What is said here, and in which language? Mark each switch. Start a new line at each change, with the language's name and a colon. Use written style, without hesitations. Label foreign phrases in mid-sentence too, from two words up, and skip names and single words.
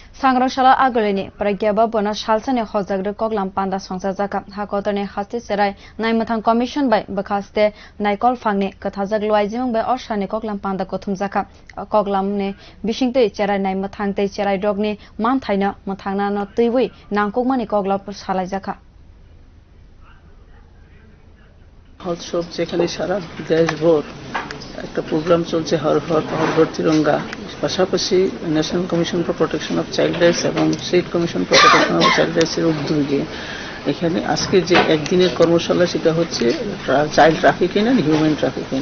Kok Borok: Sangrong salo Aguli ni Praga Bavhan salsani hojak Koklam panda songsajak haktor ni haste cherai naimwthang commission by bwkhakste naikolphang ni kuthajak luajimung by orsani Koklam panda kuthumjak Koklam ni bisingtei cherai naimwthang tei cherai rogni manthai na mwthangna no twiwi nangmani koklamo salaijak
Bangla: উৎসব যেখানে সারা দেশভর একটা প্রোগ্রাম চলছে হর ঘর তিরঙ্গা পাশাপাশি
English: National Commission for Protection of Child Rights
Bangla: এবং
English: State Commission for Protection of Child Rights
Bangla: এর উদ্যোগে এখানে আজকে যে একদিনের কর্মশালা সেটা হচ্ছে
English: child trafficking and human trafficking.